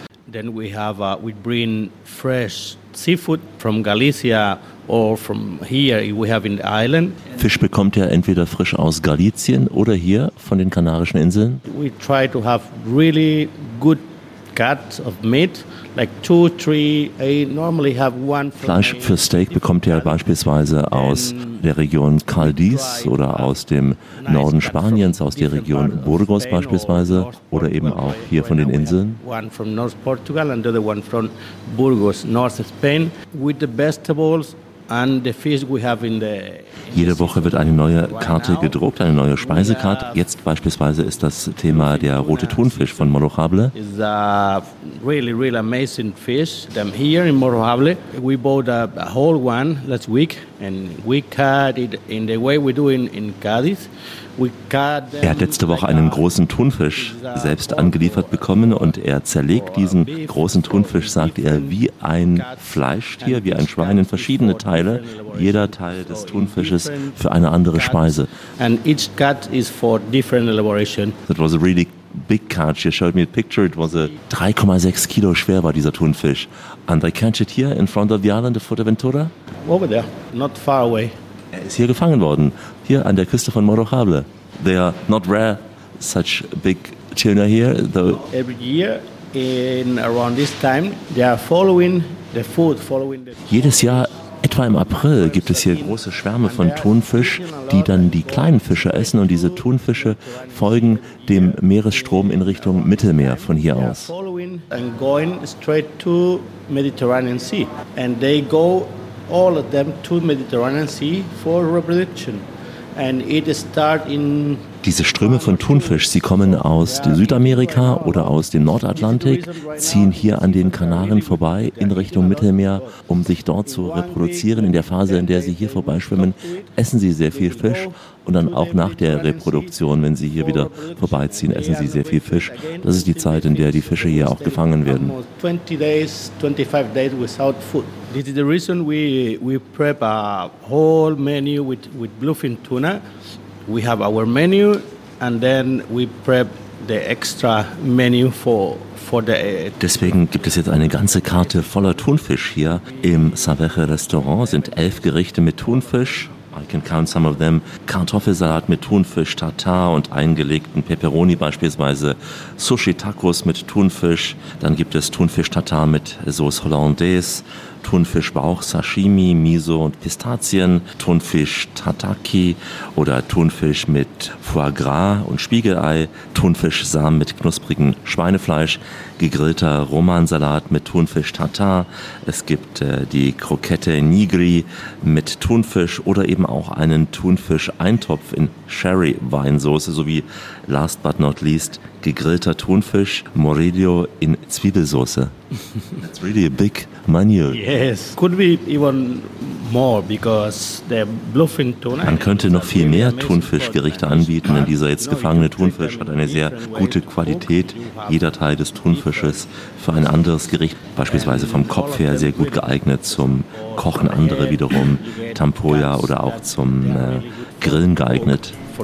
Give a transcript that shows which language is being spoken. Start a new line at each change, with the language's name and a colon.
English: Then we bring fresh seafood from Galicia or from here we have in the island.
German: Fisch bekommt er entweder frisch aus Galicien oder hier von den Kanarischen Inseln.
English: We try to have really good cut of meat, like 2-3. I normally have one.
German: Fleisch für Steak bekommt er beispielsweise aus der Region Cádiz oder aus dem Norden Spaniens, aus der Region Burgos beispielsweise oder eben auch hier von den Inseln.
English: One from North Portugal and the other one from Burgos, North Spain, with the vegetables.
German: Jede Woche wird eine neue Karte gedruckt, eine neue Speisekarte. Jetzt beispielsweise ist das Thema der rote Thunfisch von Morojable.
English: It's a really, really amazing fish. I'm here in Morojable. We bought a whole one last week and we cut it in the way we do in Cádiz.
German: Er hat letzte Woche einen großen Thunfisch selbst angeliefert bekommen und er zerlegt diesen großen Thunfisch, sagt er, wie ein Fleischtier, wie ein Schwein in verschiedene Teile, jeder Teil des Thunfisches für eine andere Speise.
English: And each cut is for different elaboration. That was a really big cut. You showed me a picture. It was a 3,6
German: Kilo schwer war dieser Thunfisch.
English: And I catch it here in front of the island of Fuerteventura? Over there, not far away.
German: Er ist hier gefangen worden, hier an der Küste von Morojable.
English: They are not rare, such big tuna here. Though. Every year, in around this time, they are following the food.
German: Jedes Jahr Etwa im April gibt es hier große Schwärme von Thunfisch, die dann die kleinen Fische essen. Und diese Thunfische folgen dem Meeresstrom in Richtung Mittelmeer von hier aus.
English: And going straight to Mediterranean Sea. And they go, all of them, to Mediterranean Sea for reproduction. And it start in...
German: Diese Ströme von Thunfisch, sie kommen aus Südamerika oder aus dem Nordatlantik, ziehen hier an den Kanaren vorbei in Richtung Mittelmeer, um sich dort zu reproduzieren. In der Phase, in der sie hier vorbeischwimmen, essen sie sehr viel Fisch. Und dann auch nach der Reproduktion, wenn sie hier wieder vorbeiziehen, essen sie sehr viel Fisch. Das ist die Zeit, in der die Fische hier auch gefangen werden.
English: 20 days, 25 days without food. This is the reason we prep a whole menu with bluefin tuna. We have our menu and then we prep the extra menu for the...
German: Deswegen gibt es jetzt eine ganze Karte voller Thunfisch hier im Saveche Restaurant. Sind 11 Gerichte mit Thunfisch.
English: I can count some of them.
German: Kartoffelsalat mit Thunfisch, Tartar und eingelegten Peperoni beispielsweise. Sushi-Tacos mit Thunfisch. Dann gibt es Thunfisch-Tartar mit Sauce Hollandaise. Thunfischbauch, Sashimi, Miso und Pistazien, Thunfisch-Tataki oder Thunfisch mit Foie Gras und Spiegelei, Thunfischsamen mit knusprigem Schweinefleisch, gegrillter Romansalat mit Thunfisch-Tatar, es gibt die Croquette Nigri mit Thunfisch oder eben auch einen Thunfisch-Eintopf in Sherry-Weinsauce sowie last but not least gegrillter Thunfisch, Morillo in Zwiebelsauce.
English: That's really a big menu. Yes, could be even more because the bluefin tuna.
German: Man könnte noch viel mehr Thunfischgerichte anbieten, denn dieser jetzt gefangene Thunfisch hat eine sehr gute Qualität. Jeder Teil des Thunfisches für ein anderes Gericht, beispielsweise vom Kopf her, sehr gut geeignet zum Kochen. Andere wiederum Tampoya oder auch zum Grillen geeignet.